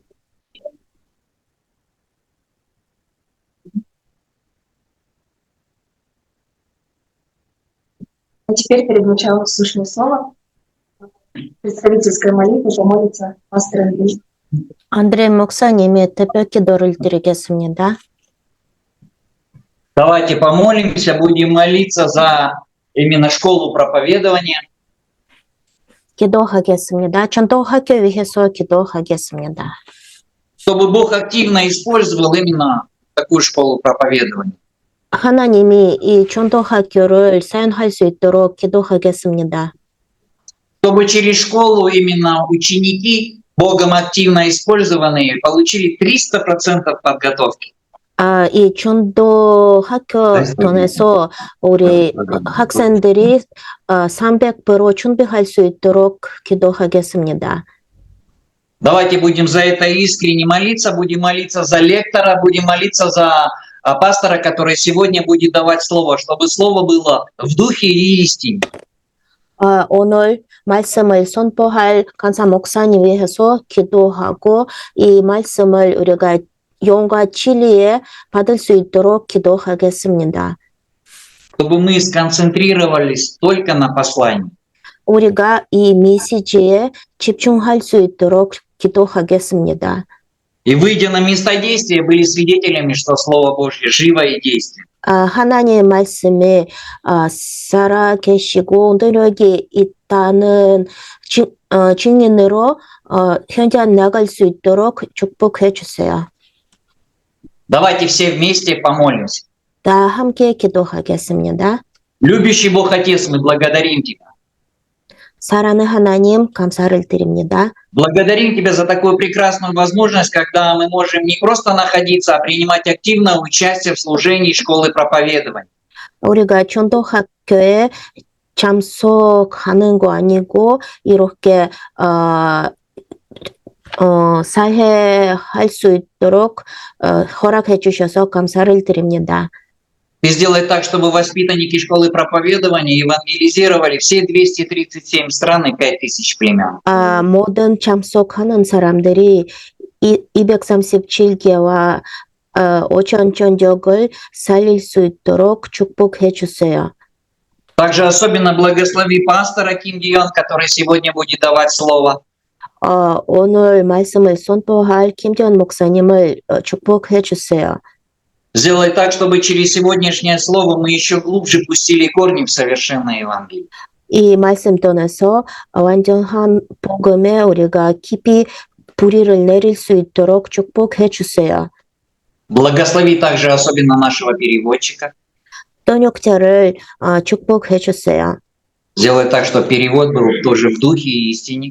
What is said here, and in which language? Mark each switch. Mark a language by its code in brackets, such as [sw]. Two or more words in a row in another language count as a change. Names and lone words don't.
[ru] А теперь перед началом слушания слова представительская молитва помолится пастор Андрей. [ko] Андрей 목사님이 대표 기도를 드리겠습니다. [ru] Давайте помолимся, будем молиться за именно школу проповедования. [ko] 기도하겠습니다. 전도학교 위해서 기도하겠습니다. [ru] Чтобы Бог активно использовал именно такую школу проповедования. [ko] 하나님이 이 전도학교를 사용할 수 있도록 기도하겠습니다. [ru] Чтобы через школу именно ученики, Богом активно использованные, получили 300% подготовки. [ko] 이 전도학교 통해서 우리 학생들이 300% 준비할 수 있도록 기도하겠습니다. [ru] Давайте будем за это искренне молиться, будем молиться за лектора, будем молиться за пастора, который сегодня будет давать слово, чтобы слово было в духе и истине. [ko] 오늘 말씀을 선포할 간사 목사님 위해서 기도하고 이 말씀을 우리가 영과 진리에 받을 수 있도록 기도하겠습니다. [ru] Чтобы мы сконцентрировались только на послании. [ko] 우리가 이 메시지에 집중할 수 있도록 기도하겠습니다. [ru] И выйдя на места действия, были свидетелями, что Слово Божье живо и действенно. [ko] 하나님의 말씀에 살아계시고 능력이 있다는 증인으로 현재 나갈 수 있도록 축복해 주세요. [ru] Давайте все вместе помолимся. [ko] 다 함께 기도하겠습니다. [ru] Любящий Бог Отец, мы благодарим Тебя. [ko] 사랑하는 하나님 감사를 드립니다. [ru] Благодарим Тебя за такую прекрасную возможность, когда мы можем не просто находиться, а принимать активное участие в служении школы проповедования. [ko] 우리가 전도학교에 참석하는 거 아니고 이렇게 사회할 수 있도록 허락해 주셔서 감사를 드립니다. [ru] И сделай так, чтобы воспитанники школы проповедования евангелизировали все 237 стран и 5000 племен. [ko] 모든 참석하는 사람들이 237개와 5천 전적을 살릴 수 있도록 축복해 주세요. [ru] Также особенно благослови пастора Ким Дион, который сегодня будет давать слово. [ko] 오늘 말씀을 선포할 김지원 목사님을 축복해 주세요. [ru] Сделай так, чтобы через сегодняшнее слово мы еще глубже пустили корни в совершенное Евангелие. [ko] 이 말씀 통해서 완전한 복음에 우리가 깊이 뿌리를 내릴 수 있도록 축복해 주세요. [ru] Благослови также особенно нашего переводчика. [ko] 번역자를 축복해 주세요. [ru] Сделай так, чтобы перевод был тоже в духе и истине.